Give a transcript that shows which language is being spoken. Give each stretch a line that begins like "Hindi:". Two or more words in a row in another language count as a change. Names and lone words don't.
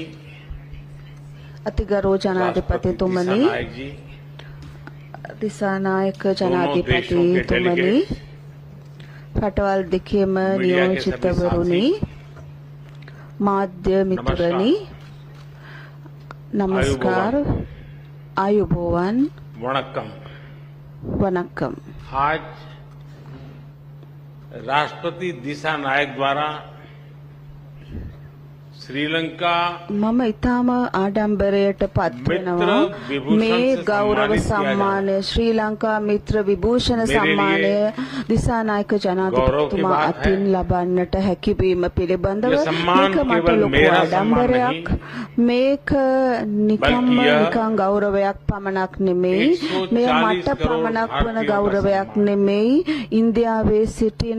Sinhala: අතිගරු ජනාධිපතිතුමනි, දිසානායක ජනාධිපතිතුමනි, රටවල් දෙකේම නියෝජිතවරුනි, මාධ්‍ය මිතුරනි, නමස්කාර, ආයුබෝවන්,
Hindi: वनक्कम। आज राष्ट्रपति दिशा नायक द्वारा श्रीलंका
Sinhala: මම ඊටම ආඩම්බරයට පත්වෙනවා මේ ගෞරව සම්මානය ශ්‍රී ලංකා මිත්‍ර විභූෂණ සම්මානය දිසානායක ජනාධිපතිතුමා අතින් ලබන්නට හැකිවීම පිළිබඳව මේක මට ලොකු ආඩම්බරයක් මේක නිකන් ගෞරවයක් පමණක් නෙමෙයි මෙය මට පමණක් වන ගෞරවයක් නෙමෙයි ඉන්දියාවේ සිටින